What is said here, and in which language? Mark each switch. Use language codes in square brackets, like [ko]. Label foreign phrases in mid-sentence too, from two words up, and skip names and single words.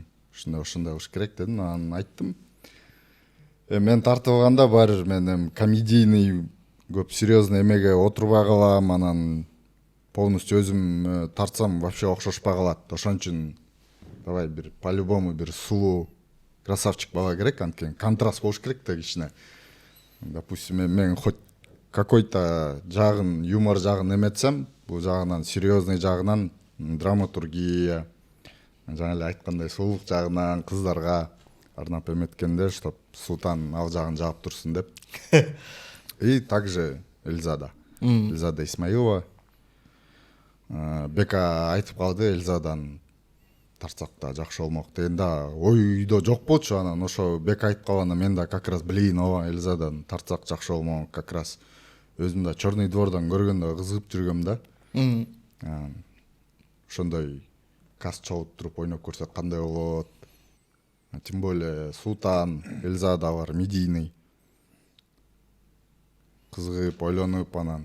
[ky] Ушундай уш керек дедим, анан айттым. Мен тартып алганда бар, мен комедийный көп серьезный эмеге отурбай калам, анан полностью өзүм тартсам вообще окшошпай калат. Ошон үчүн давай бир по-любому бир сулуу красавчик бала керек, анткени контраст болуш керек да кичине. Допустим, мен [ru] хоть какой-то [ky] жагын, юмор жагын эметсем, бул жагынан серьезный жагынан драматургия, жаңа эле айткандай сулуулук жагынан кыздарга арнап эметкенде, чтоб Султан ал жагын жаап турсун деп. [ru] И также Эльзада Исмаилова. [ky] Бека айтып калды, Эльзадан тартсак да жакшы болмок дегенде ойдо жок болчу. Анан ошо Бека айтып калганда мен да [ru] как раз [ky] ооба Эльзадан тартсак жакшы болмок, [ru] как раз [ky] өзүм да Черный двордан көргөндө кызыгып жүргөм да. Ошондой каст чогулуп туруп ойноп көрсөк кандай болот. [ru] Тем более Султан, Эльзада бар, медийный. [ky] Кызыгып, ойлонуп анан.